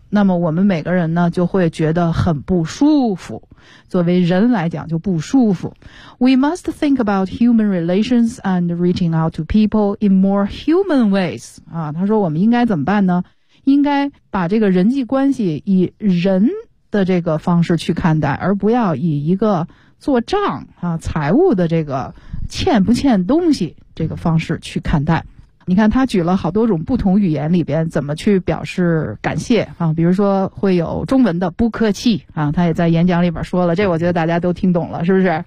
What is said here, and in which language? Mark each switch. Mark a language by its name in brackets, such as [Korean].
[Chinese] 那么我们每个人呢，就会觉得很不舒服。作为人来讲，就不舒服。 [English] We must think about human relations and reaching out to people in more human ways. [Chinese] 啊，他说我们应该怎么办呢？应该把这个人际关系以人的这个方式去看待，而不要以一个做账啊财务的这个欠不欠东西这个方式去看待。你看他举了好多种不同语言里边怎么去表示感谢啊，比如说会有中文的不客气啊，他也在演讲里边说了，这我觉得大家都听懂了，是不是？